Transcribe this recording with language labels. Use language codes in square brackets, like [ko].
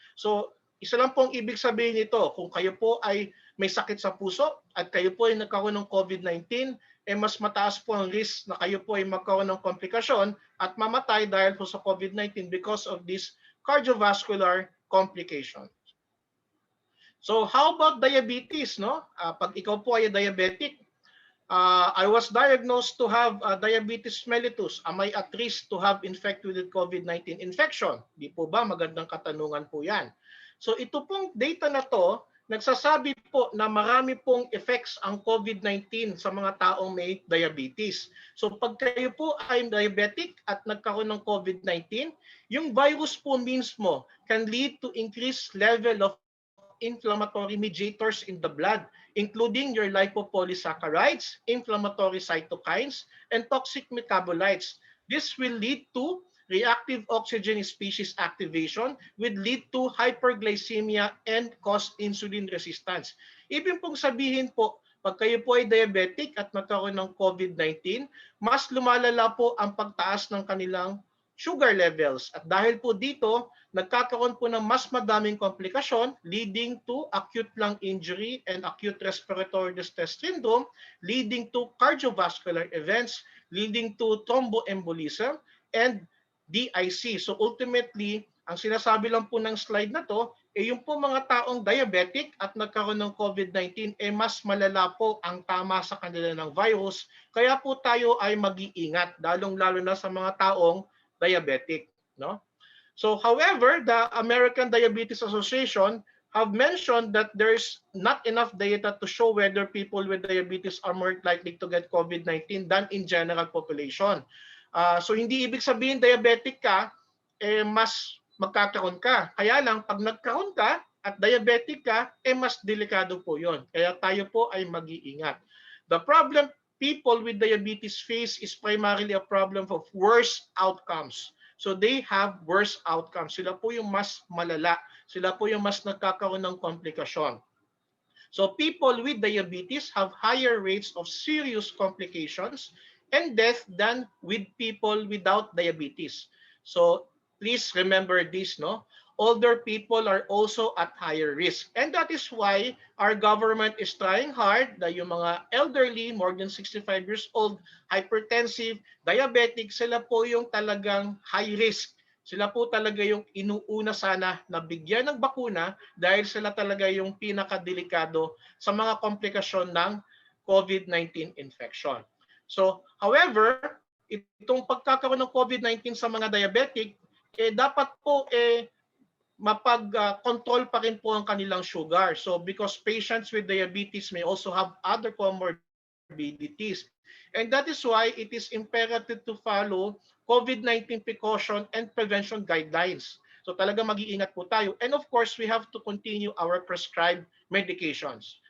[tl] So isa lang pong ibig sabihin nito, kung kayo po ay may sakit sa puso at kayo po ay nagkaroon ng COVID-19, mas mataas po ang risk na kayo po ay magkaroon ng komplikasyon at mamatay dahil po sa COVID-19 [en] because of this cardiovascular complication. So how about diabetes? No? [tl] Pag ikaw po ay diabetic, [en] I was diagnosed to have diabetes mellitus. Am I at risk to have infected with COVID-19 infection? [tl] Di po ba? Magandang katanungan po yan. So ito pong data na to, nagsasabi po na marami pong effects ang COVID-19 sa mga taong may diabetes. So pag kayo po ay diabetic at nagkaroon ng COVID-19, yung virus po mismo [en] can lead to increased level of inflammatory mediators in the blood, including your lipopolysaccharides, inflammatory cytokines, and toxic metabolites. This will lead to reactive oxygen species activation would lead to hyperglycemia and cause insulin resistance. [tl] Ibig pong sabihin po, pag kayo po ay diabetic at magkaroon ng COVID-19, mas lumalala po ang pagtaas ng kanilang sugar levels. At dahil po dito, nagkakaroon po ng mas madaming komplikasyon [en] leading to acute lung injury and acute respiratory distress syndrome, leading to cardiovascular events, leading to thromboembolism, and DIC. [tl] So ultimately, ang sinasabi lang po ng slide na to, yung po mga taong diabetic at nagkaroon ng COVID-19, mas malala po ang tama sa kanila ng virus. Kaya po tayo ay mag-iingat, lalong-lalo na sa mga taong diabetic. No? [en] So however, the American Diabetes Association have mentioned that there's not enough data to show whether people with diabetes are more likely to get COVID-19 than in general population. [tl] So hindi ibig sabihin diabetic ka, mas magkakaroon ka. Kaya lang, pag nagkaroon ka at diabetic ka, mas delikado po yon. Kaya tayo po ay mag-iingat. [en] The problem people with diabetes face is primarily a problem of worse outcomes. So they have worse outcomes. [tl] Sila po yung mas malala. Sila po yung mas nagkakaroon ng komplikasyon. [en] So people with diabetes have higher rates of serious complications and death than with people without diabetes. So please remember this, no? Older people are also at higher risk. And that is why our government is trying hard [tl] na yung mga elderly, [en] more than 65 years old, hypertensive, diabetic, [tl] sila po yung talagang [en] high risk. [tl] Sila po talaga yung inuuna sana na bigyan ng bakuna dahil sila talaga yung pinakadelikado sa mga komplikasyon ng COVID-19 infection. So, however, itong pagkakaroon ng COVID-19 sa mga diabetic, dapat po mapag-control pa rin po ang kanilang sugar. [en] So, because patients with diabetes may also have other comorbidities. And that is why it is imperative to follow COVID-19 precaution and prevention guidelines. [tl] So talaga mag-iingat po tayo. [en] And of course, we have to continue our prescribed medications.